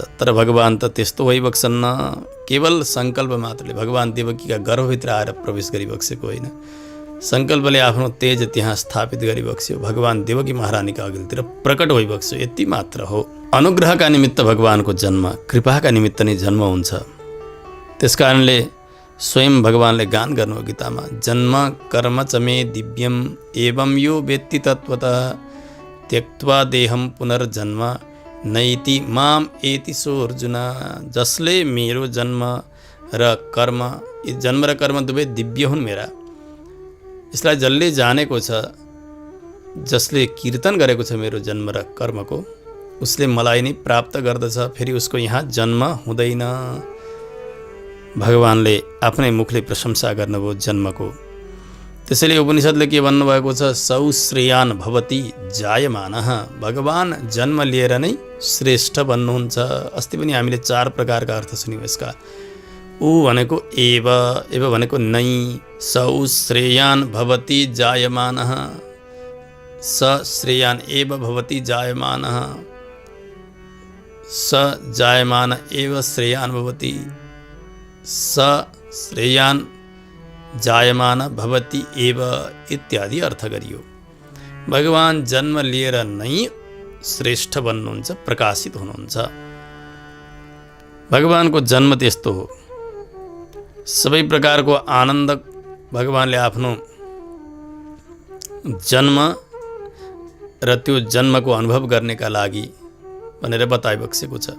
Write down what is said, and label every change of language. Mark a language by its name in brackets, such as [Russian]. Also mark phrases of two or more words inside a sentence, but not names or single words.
[Nepali] तर भगवान त त्यस्तो भइबक्सन्न। केवल सङ्कल्प मात्रले भगवान देवकीका गर्भभित्र आएर प्रवेश गरिबक्सेको होइन, सङ्कल्पले आफ्नो तेज त्यहाँ स्थापित गरिबक्स्यो, भगवान देवकी महारानीका अघिल्तिर प्रकट भइबक्स्यो, यति मात्र हो। अनुग्रहका निमित्त भगवानको जन्म, कृपाका निमित्त नै जन्म हुन्छ। त्यसकारणले स्वयं भगवानले गान गर्नुभयो गीतामा, [Sanskrit] जन्म कर्म च मे दिव्यम एवं यो वेत्ति तत्त्वतः त्यक्त्वा देहम पुनर्जन्म नैति माम एति सो अर्जुन। [Nepali] जसले मेरो जन्म र कर्म, यी जन्म र कर्म दुवै दिव्य हुन् मेरा, यसलाई जसले जानेको छ, जसले कीर्तन गरेको छ मेरो जन्म र कर्मको, उसले मलाई नै प्राप्त गर्दछ, फेरि उसको यहाँ जन्म हुँदैन। भगवानले आफ्नै मुखले प्रशंसा गर्नुभयो जन्मको। त्यसैले उपनिषद्ले के भन्नुभएको छ, [Sanskrit] सौश्रेयान भवति जायमानः। [Nepali] भगवान जन्म लिएर नै श्रेष्ठ बन्नुहुन्छ। अस्ति पनि हामीले 4 प्रकारका अर्थ सुन्यौँ यसका। ऊ भनेको एव, एव भनेको नै, [Sanskrit] सौश्रेयान भवति जायमानः, स श्रेयान एव भवति जायमानः, स जायमान एव श्रेयान भवति, स श्रेयान जायमान भवति एव [Nepali] इत्यादि अर्थ गरियो। भगवान जन्म लिएर नै श्रेष्ठ बन्नुहुन्छ, प्रकाशित हुनुहुन्छ। भगवानको जन्म त्यस्तो हो। सबै प्रकारको आनन्द भगवानले आफ्नो जन्म र त्यो जन्मको अनुभव गर्नेका लागि भनेर बताइबक्सेको छ।